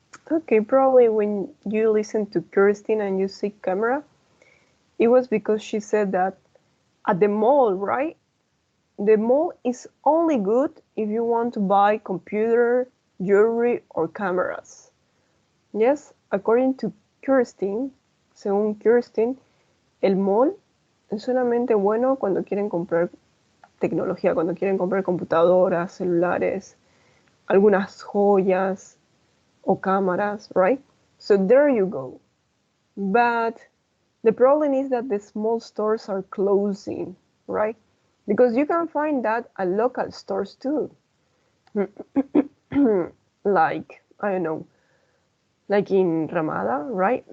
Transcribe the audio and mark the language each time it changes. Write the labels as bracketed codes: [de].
[en] Okay, probably when you listen to Kirsten and you see camera, it was because she said that at the mall, right? The mall is only good if you want to buy computer, jewelry, or cameras. Yes, according to Kirsten, [es] según Kirsten, el mall es solamente bueno cuando quieren comprar tecnología, cuando quieren comprar computadoras, celulares, algunas joyas o cámaras, [en] right? So there you go. But the problem is that the small stores are closing, right? Because you can find that at local stores too. Like, I don't know, like in Ramada, right?